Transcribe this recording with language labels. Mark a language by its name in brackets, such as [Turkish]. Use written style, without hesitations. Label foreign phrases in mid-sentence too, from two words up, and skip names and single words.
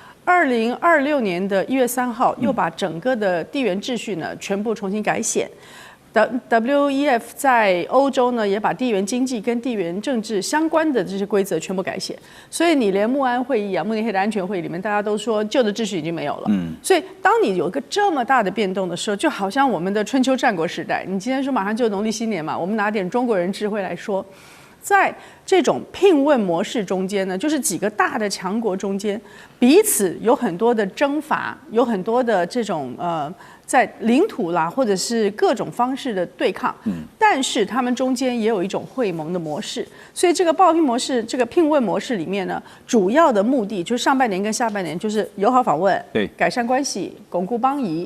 [Chinese] 2026 年的1月3號又把整個的地緣秩序呢全部重新改寫。WEF 在歐洲呢也把地緣經濟跟地緣政治相關的這些規則全部改寫，所以你連慕安會議啊、慕尼黑的安全會議裡面，大家都說舊的秩序已經沒有了。所以當你有一個這麼大的變動的時候，就好像我們的春秋戰國時代，你今天說馬上就農曆新年嘛，我們拿點中國人智慧來說，在這種聘問模式中間呢，就是幾個大的強國中間，彼此有很多的征伐，有很多的這種在領土啦，或者是各種方式的对抗，但是他们中间也有一种會盟的模式，所以這個報聘模式、這個聘問模式裡面呢，主要的目的就是上半年跟下半年就是友好訪問，對，改善關係，鞏固邦誼。